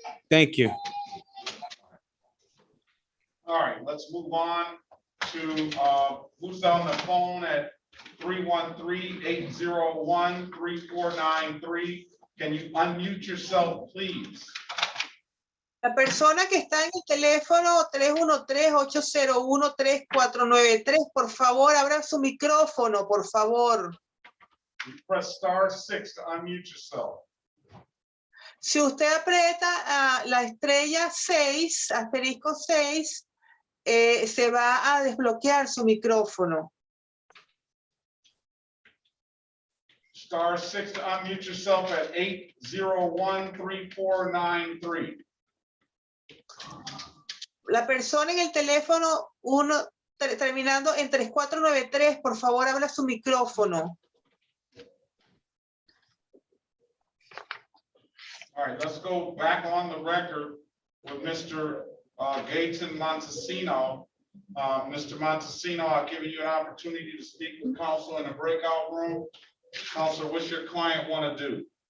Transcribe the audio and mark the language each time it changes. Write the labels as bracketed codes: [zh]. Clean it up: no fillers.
[en] Thank you. All right, let's move on to who's on the phone at 313-801-3493. Can you unmute yourself, please? [es] La persona que está en el teléfono 313-801-3493, por favor, abra su micrófono, por favor. [en] You press *6 to unmute yourself. [es] Si usted aprieta la estrella 6, asterisco 6, se va a desbloquear su micrófono. [en] *6 to unmute yourself at 801-3493. [es] La persona en el teléfono terminando en 3493, por favor, abra su micrófono. [en] All right, let's go back on the record with Mr. Gaten Montesino. Mr. Montesino, I've given you an opportunity to speak with counsel in the breakout room. Counselor, what's your client want to do?